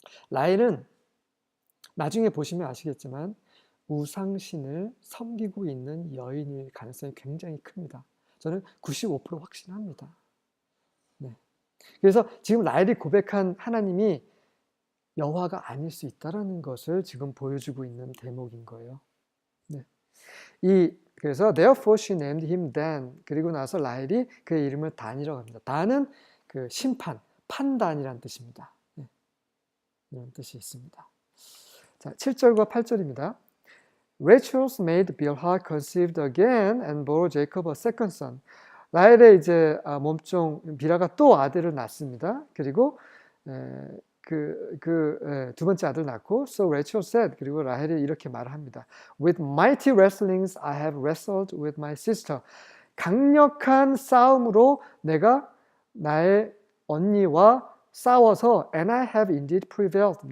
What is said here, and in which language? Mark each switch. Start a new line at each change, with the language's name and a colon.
Korean: 라헬은 나중에 보시면 아시겠지만 우상신을 섬기고 있는 여인일 가능성이 굉장히 큽니다. 저는 95% 확신합니다. 네. 그래서 지금 라헬이 고백한 하나님이 여호와가 아닐 수 있다는 것을 지금 보여주고 있는 대목인 거예요. 네. 그래서
English: therefore she named him Dan.
Korean: 그리고 나서 라헬이 그의 이름을 단이라고 합니다. 단은 그 심판, 판단이라는 뜻입니다. 네. 이런 뜻이 있습니다. 자, 7절과 8절입니다.
English: Rachel's maid Bilhah conceived again and bore Jacob a second son.
Korean: 라헬의 이제 몸종 비라가 또 아들을 낳습니다. 그리고 두 번째 아들 낳고
English: So Rachel said,
Korean: 그리고 라헬이 이렇게 말합니다.
English: With mighty wrestlings I have wrestled with my sister.
Korean: 강력한 싸움으로 내가 나의 언니와 싸워서
English: And I have indeed prevailed.